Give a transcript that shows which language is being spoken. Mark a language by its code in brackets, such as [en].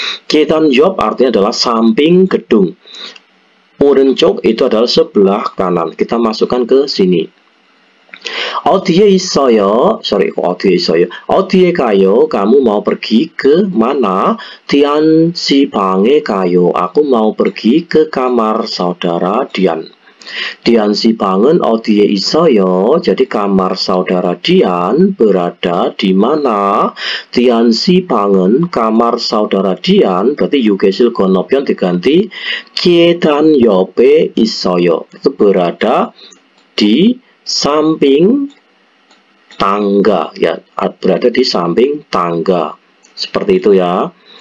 [id] Kedan job artinya adalah samping gedung. 오른쪽 itu adalah sebelah kanan. Kita masukkan ke sini. [ko] 어디에 있어요? 어디에 있어요? 어디에 가요? [id] Kamu mau pergi ke mana? [ko] Dian si 방에 가요. [id] Aku mau pergi ke kamar saudara Dian. [ko] Dian si 방은 어디에 있어요? [id] Jadi kamar saudara Dian berada di mana? [ko] Dian si 방은 [id] kamar saudara Dian, berarti [ko] 유계실 건너편 [id] diganti [ko] 계단 옆에 있어요. [id] Itu berada di samping tangga ya, berada di samping tangga seperti itu ya.